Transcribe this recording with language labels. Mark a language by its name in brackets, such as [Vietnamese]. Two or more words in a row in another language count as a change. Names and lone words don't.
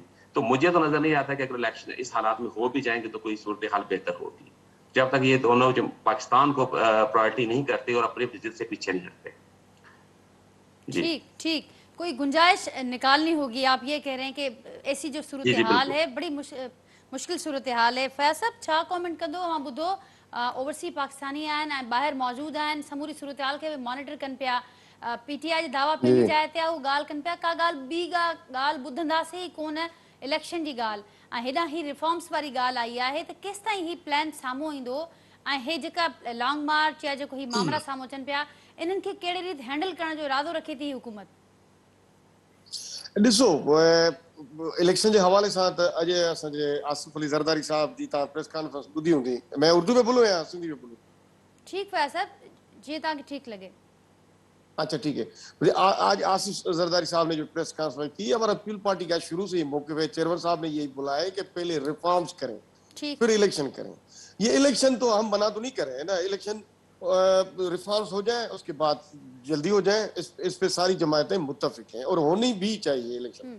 [Urdu] تو مجھے تو نظر نہیں آتا کہ اگر الیکشن اس حالات میں ہو بھی جائیں گے تو کوئی صورت حال بہتر ہوگی، جب تک یہ دونوں جو پاکستان کو پرائیورٹی نہیں کرتے اور اپنے ضد سے پیچھے نہیں ہٹتے. जी ٹھیک ٹھیک، کوئی گنجائش نکالنی ہوگی، آپ یہ کہہ رہے ہیں کہ ایسی جو صورت جی جی हाल बिल्कुल। ہے بڑی مشکل صورت حال ہے. [Sindhi] फैज साहब छा कमेंट कंदो मां ॿुधो ओवरसी पाकिस्तानी आहिनि ऐं ॿाहिरि मौजूदु आहिनि, समूरी सूरत हाल खे मॉनिटर कनि पिया, पीटीआई जा दावा पंहिंजी [Urdu] जी [Sindhi] जाइ ते आहे, उहो ॻाल्हि कनि पिया, का ॻाल्हि ॿी ॻाल्हि ॿुधंदासीं ई कोन इलेक्शन जी ॻाल्हि, ऐं हेॾां ही रिफॉर्म्स वारी ॻाल्हि आई आहे, त केसि ताईं ही प्लान साम्हूं ईंदो ऐं हे जेका [English] long march [Sindhi] या जेको ही मामला साम्हूं अचनि पिया इन्हनि खे कहिड़े रीति हैंडल करण जो इरादो रखे थी हुकूमत? ॾिसो, इलेक्शन जे हवाले सां त अॼु असांजे आसिफ अली ज़रदारी साहब जी तव्हां [English] press conference [Sindhi] ॿुधी हूंदी। [Urdu] میں اردو میں بولوں یا سندھی میں بولوں? ٹھیک فیض صاحب, [Sindhi] जीअं तव्हांखे ठीक लगे। [Urdu] اچھا ٹھیک ہے. آج آصف زرداری صاحب نے جو [English] press conference [Urdu] کی، ہمارا پیپل پارٹی کا شروع سے ہی موقعے پہ چیئرمین صاحب نے یہی بولا ہے کہ پہلے ریفارمز کریں ठीक پھر الیکشن کریں. یہ الیکشن تو ہم بنا تو نہیں کر رہے ہیں نا, [English] election reforms [Urdu] ہو جائے اس کے بعد جلدی ہو جائے، اس پہ ساری جماعتیں متفق ہیں اور ہونی بھی چاہیے الیکشن.